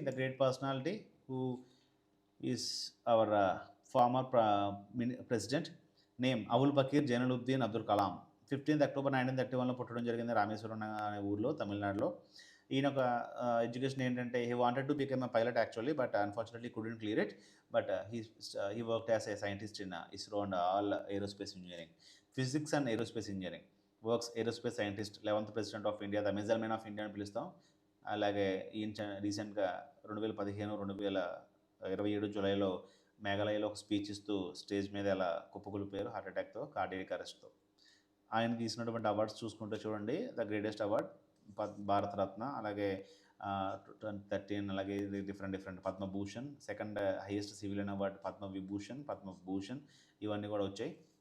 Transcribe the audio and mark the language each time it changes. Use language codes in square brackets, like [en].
[en] The great personality who is our former president. [te] Name Abul Bakir జైనులుబ్దీన్ Abdul Kalam. 15th October 1931లో పుట్టడం జరిగింది రామేశ్వరం అనే ఊర్లో, తమిళనాడులో. ఈయన ఒక ఎడ్యుకేషన్ ఏంటంటే, [en] He wanted to become a pilot actually, but unfortunately couldn't clear it. But he worked as a scientist in ISRO and all aerospace engineering, physics and aerospace engineering. Works aerospace scientist, 11th president of India, the missile man of India [te] అని పిలుస్తాం. అలాగే ఈయన రీసెంట్గా 2015-2027 జూలైలో మేఘాలయలో ఒక speech ఇస్తూ stage మీద ఇలా కుప్పకూలిపోయారు హార్ట్ అటాక్తో, కార్డియాక్ అరెస్ట్తో. ఆయన తీసినటువంటి అవార్డ్స్ చూసుకుంటే చూడండి, ద గ్రేటెస్ట్ అవార్డ్ భారతరత్న, అలాగే 13, అలాగే different Padma Bhushan, second highest civilian award Padma Bhushan ఇవన్నీ కూడా వచ్చాయి.